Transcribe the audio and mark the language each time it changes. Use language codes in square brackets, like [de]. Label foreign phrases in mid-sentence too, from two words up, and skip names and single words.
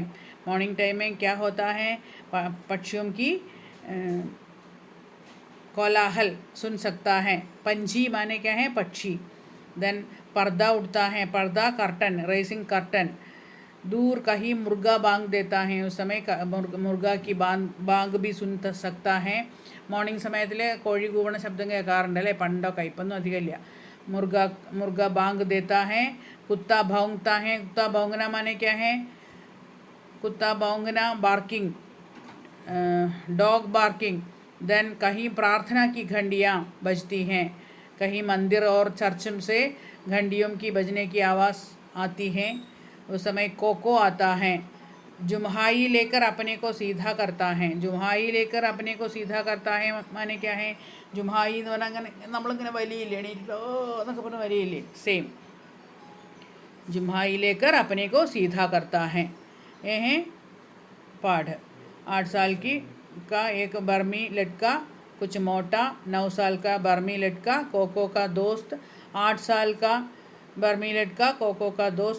[en] morning time [hi] में क्या होता है? पक्षियों की कोलाहल सुन सकता है। पंछी माने क्या है? पक्षी। देन पर्दा उठता है, पर्दा कर्टन, [en] raising curtain. [hi] दूर कहीं मुर्गा बांग देता है, उस समय मुर्गा की ബാങ്ക് भी सुन सकता है। [ml] മോർണിംഗ് സമയത്തിൽ കോഴി കൂവണ ശബ്ദം കേൾക്കാറുണ്ട് അല്ലേ? പണ്ടൊക്കെ, ഇപ്പൊന്നും അധികമില്ല. [hi] मुर्गा बांग देता है। कुत्ता भौंकता है। कुत्ता भौंकना माने क्या है? कुत्ता भौंकना, [en] barking, dog barking. [hi] देन कहीं प्रार्थना की घंटियाँ बजती हैं। कहीं मंदिर और चर्च से घंटियों की बजने की आवाज़ आती है। उस समय कोको आता है। जुम्हाई लेकर अपने को सीधा करता है। जुम्हाई लेकर अपने को सीधा करता है माने क्या है? [ml] जुम्हाई എന്ന് പറഞ്ഞാൽ അങ്ങനെ നമ്മളിങ്ങനെ വലിയില്ലേ, എണീറ്റിട്ട് ഓ എന്നൊക്കെ പറഞ്ഞ് വലിയില്ലേ, [hi] सेम। जुम्हाई लेकर अपने को सीधा करता है। ये हैं पाठ। 8 साल का एक बर्मी लड़का, कुछ मोटा। 9 साल का बर्मी लड़का, कोको का दोस्त। 8 साल का बर्मी लड़का, कोको का दोस्त।